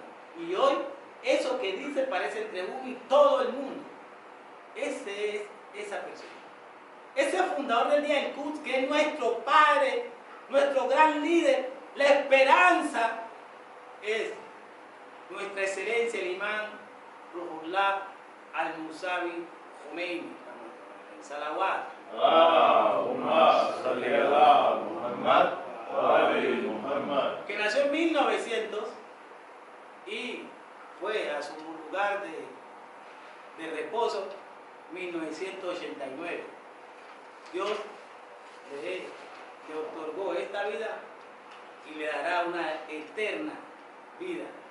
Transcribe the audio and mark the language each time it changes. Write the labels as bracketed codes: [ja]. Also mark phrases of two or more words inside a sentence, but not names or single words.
[es] Y hoy, eso que dice parece entre 1 y todo el mundo. Ese es esa persona. Ese fundador del Día del Quds, que es nuestro padre, nuestro gran líder, la esperanza, es nuestra excelencia, el imán Ruhollah al-Musawi Khomeini. Salawat. [ar] اللهم صل على محمد. [es] Que nació en 1900 y fue a su lugar de reposo 1989. Dios le otorgó esta vida y le dará una eterna vida.